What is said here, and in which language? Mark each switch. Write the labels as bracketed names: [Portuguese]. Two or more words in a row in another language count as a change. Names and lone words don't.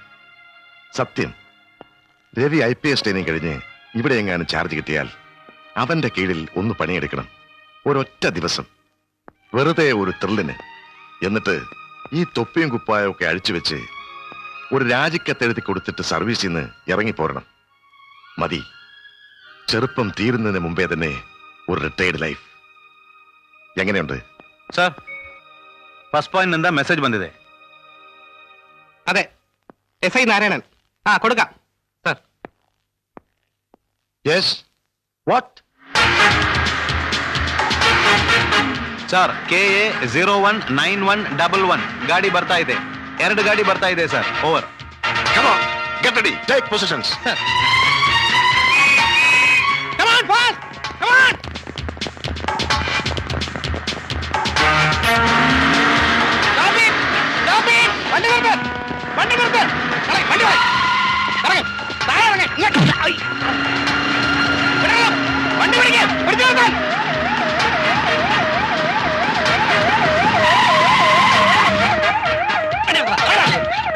[Malayalam] സത്യം, രവി IPS ട്രെയിനിങ് കഴിഞ്ഞ് ഇവിടെ എങ്ങാനും ചാർജ് കിട്ടിയാൽ അവന്റെ കീഴിൽ ഒന്ന് പണിയെടുക്കണം, ഒരൊറ്റ ദിവസം, വെറുതെ ഒരു ത്രില്ലിന്. എന്നിട്ട് ഈ തൊപ്പിയും കുപ്പായും ഒക്കെ അഴിച്ചു വെച്ച് ഒരു രാജിക്കത്തെഴുതി കൊടുത്തിട്ട് സർവീസിൽ നിന്ന് ഇറങ്ങിപ്പോരണം. മതി, ചെറുപ്പം തീരുന്നതിന് മുമ്പേ തന്നെ ഒരു [English] retired life. [Malayalam] എങ്ങനെയുണ്ട് [Kannada] ಸರ್, [English] first point [Kannada] ನಿಂದ ಮೆಸೇಜ್ ಬಂದಿದೆ. [Malayalam] അതെ, SI നാരായണൻ. കൊടുക്കാം സർ. [English] Yes. What? [Kannada] ಸರ್, KA 019111 ಗಾಡಿ ಬರ್ತಾ ಇದೆ. 2 ಗಾಡಿ ಬರ್ತಾ ಇದೆ ಸರ್. ಓವರ್. [English] Come on, get ready, take positions. Come on, boss! Come on! Stop it! Stop it! [Malayalam] വണ്ടി നിർത്ത്! വണ്ടി നിർത്ത്! വണ്ടി പോയി! ഇറങ്ങ്! താഴെ ഇറങ്ങ്! ഇങ്ങോട്ട്! ഐ! വിടണം! വണ്ടി പിടിക്ക്! പിടിച്ചു നിർത്താൻ! വണ്ടി നിർത്ത്! താഴെ ഇറങ്ങ്!